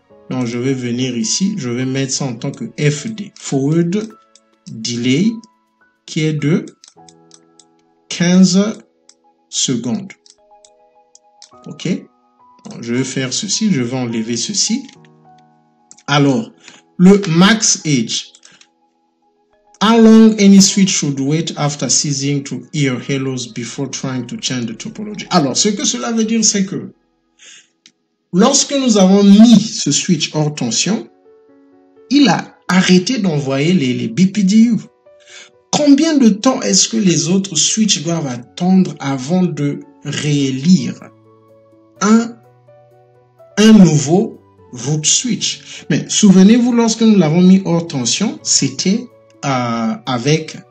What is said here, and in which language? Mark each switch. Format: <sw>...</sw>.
<fr>Donc, je vais venir ici, je vais mettre ça en tant que FD, forward delay, qui est de 15 secondes. OK? Donc, je vais faire ceci, je vais enlever ceci. Alors, le max age.</fr> <en>How long any switch should wait after ceasing to hear hellos before trying to change the topology?</en> <fr>Alors, ce que cela veut dire, c'est que lorsque nous avons mis ce switch hors tension, il a arrêté d'envoyer les BPDU. Combien de temps est-ce que les autres switches doivent attendre avant de réélire un nouveau root switch? Mais souvenez-vous, lorsque nous l'avons mis hors tension, c'était avec</fr>